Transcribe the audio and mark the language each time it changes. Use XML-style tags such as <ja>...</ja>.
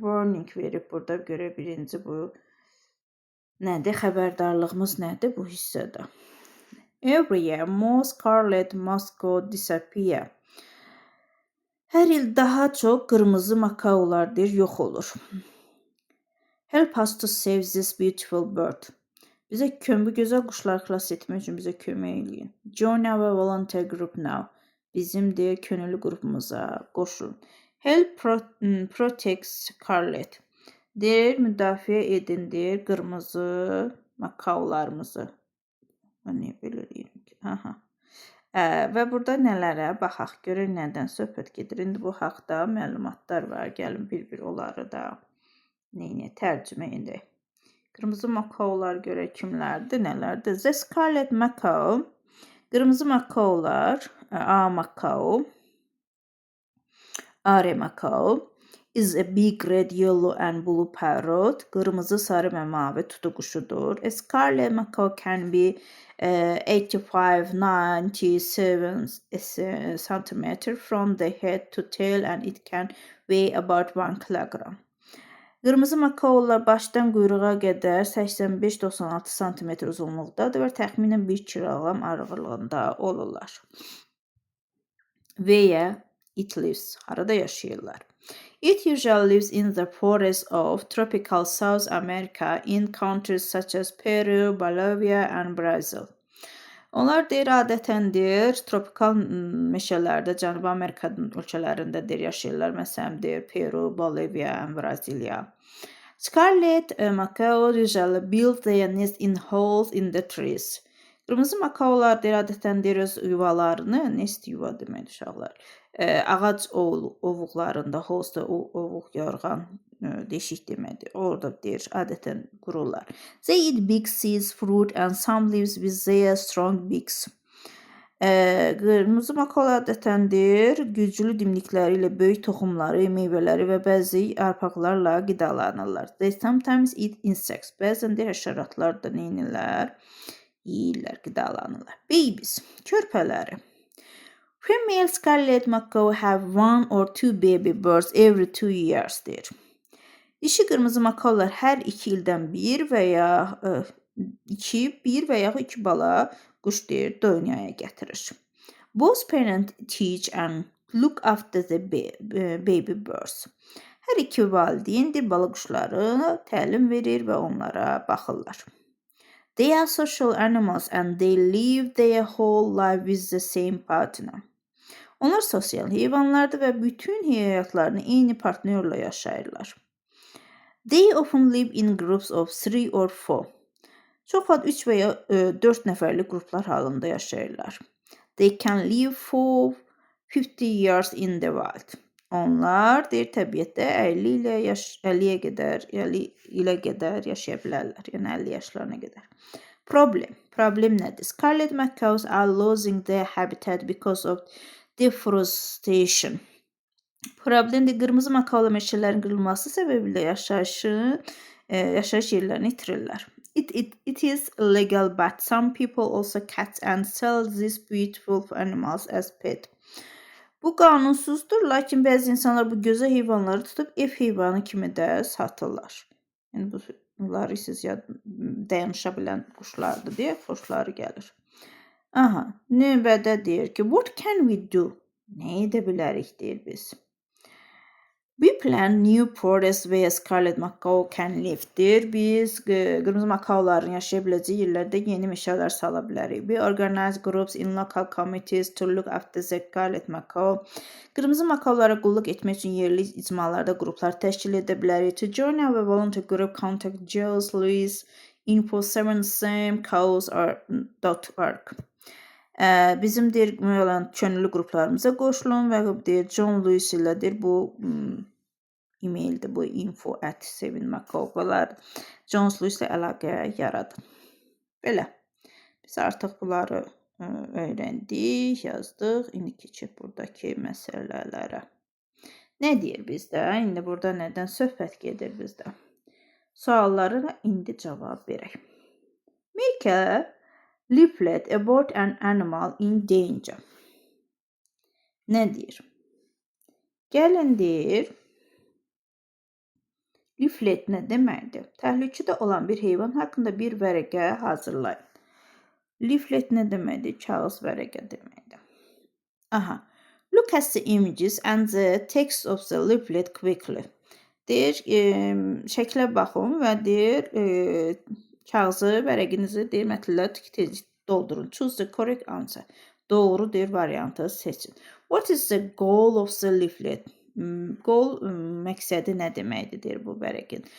<az>Warning verib burada görə birinci bu nədir? Xəbərdarlığımız nədir bu hissədə?</az> <en>Every year more scarlet macaw disappear.</en> <az>Hər il daha çox qırmızı makaolar yox olur.</az> <en>Help us to save this beautiful bird.</en> <az>Bizə bu gözəl quşları xilas etmək üçün bizə kömək eləyin.</az> <en>Join our volunteer group now.</en> <az>Bizim könüllü qrupumuza qoşulun.</az> <en>Help protect scarlet.</en> <az>Müdafiə edin qırmızı makaolarımızı. Nə belə deyirəm ki? Və burada nələrə baxaq, görək nədən söhbət gedir. İndi bu haqda məlumatlar var. Gəlin bir-bir onları da tərcümə edək. Qırmızı makaolar görək kimlərdir, nələrdir?</az> <en>The scarlet macaw,</en> <az>qırmızı makaolar,</az> <en>A macaw, Are macaw, is a big red, yellow and blue parrot.</en> <az>Qırmızı, sarı və mavi tutuquşudur.</az> <en>A scarlet macaw can be 85-97 cm from the head to tail and it can weigh about 1 kilogram.</en> <az>Qırmızı makaolar başdan quyruğa qədər 85-96 cm uzunluqdadır və təxminən 1 kiloqram ağırlığında olurlar.</az> <en>Where it lives,</en> <az>harada yaşayırlar?</az> <en>It usually lives in the forests of tropical South America in countries such as Peru, Bolivia and Brazil.</en> <az>Onlar adətən tropikal meşələrdə, Cənubi Amerika ölkələrində yaşayırlar. Məsələn, Peru, Bolivia</az> <en>and</en> <az>Braziliya.</az> <en>Scarlet macaw usually build their nest in holes in the trees.</en> <az>Qırmızı makaolar adətən öz yuvalarını, nest yuva demək uşaqlar, ağac ovuqlarında, hosta ovuq yorğan deşik deməkdir. Orada adətən qururlar.</az> <en>They eat big seeds, fruit and some leaves with their strong beaks.</en> <az>Qırmızı makaolar adətən güclü dimdikləri ilə böyük toxumları, meyvələri və bəzi yarpaqlarla qidalanırlar.</az> <en>They sometimes eat insects.</en> <az>Bəzən həşəratlar da neynirlər? Yeyirlər, qidalanırlar.</az> <en>Babies,</en> <az>körpələri.</az> <en>Female scarlet macaw have 1 or 2 baby birds every 2 years</en> <az>Dişi qırmızı makaolar hər 2 ildən bir və ya 2 bala quş dünyaya gətirir.</az> <en>Both parents teach and look after the baby birds.</en> <az>Hər 2 valideyn bala quşları təlim verir və onlara baxırlar.</az> <en>They are social animals and they live their whole life with the same partner.</en> <az>Onlar sosial heyvanlardır və bütün həyatlarını eyni partnyorla yaşayırlar.</az> <en>They often live in groups of 3 or 4.</en> <az>Çox vaxt 3 və ya 4 nəfərlik qruplar halında yaşayırlar.</az> <en>They can live for 50 years in the wild.</en> <az>Onlar təbiətdə 50 ilə qədər yaşaya bilərlər. Yəni 50 yaşlarına qədər. Problem nədir?</az> <en>Scarlet macaws are losing their habitat because of deforestation.</en> <az>Problemdir, qırmızı makaolar meşələrin qırılması səbəbilə yaşayış yerlərini itirirlər.</az> <en>It is illegal, but some people also catch and sell these beautiful animals as pet.</en> <az>Bu qanunsuzdur, lakin bəzi insanlar bu gözəl heyvanları tutub ev heyvanı kimi də satırlar. Yəni bunları siz dayanışa bilən quşlardır deyə xoşları gəlir. Aha, növbədə deyir ki,</az> <en>what can we do?</en> <az>Nə edə bilərik deyir biz.</az> <en>We plan new forests where scarlet macaw can live</en> <az>deyir. Biz qırmızı makaoların yaşaya biləcəyi yerlərdə yeni meşələr sala bilərik.</az> <en>We organize groups in local committees to look after the scarlet macaw.</en> <az>Qırmızı makaolara qulluq etmək üçün yerli icmalarda qruplar təşkil edə bilərik.</az> <en>To join our volunteer group, contact Jules Louis info 7samecause.org.</en> <az>Bizim deyir olan könüllü qruplarımıza qoşulun və deyir John Lewis ilə deyir bu e-maildir bu info@7macaw. John Lewis ilə əlaqə yaradın. Belə. Biz artıq bunları öyrəndik, yazdıq. İndi keçib buradakı məsələlərə. Nə deyir bizdə? İndi burada nədən söhbət gedir bizdə? Suallara indi cavab verək.</az> <en>Make a leaflet about an animal in danger.</en> <az>Nə deyir? Gəlin deyir. Leaflet nə deməkdir? Təhlükədə olan bir heyvan haqqında bir vərəqə hazırlayın. Leaflet nə deməkdir? Kağız vərəqə deməkdir. Aha.</az> <en>Look at the images and the text of the leaflet quickly.</en> <az>Deyir, şəklə baxın və deyir, kağızı, vərəqinizi deyir, mətnlə tez doldurun.</az> <en>Choose the correct answer.</en> <az>Doğru deyir, variantı seçin.</az> <en>What is the goal of the leaflet?</en> <az>Goal, məqsədi nə deməkdir deyir bu vərəqin.</az>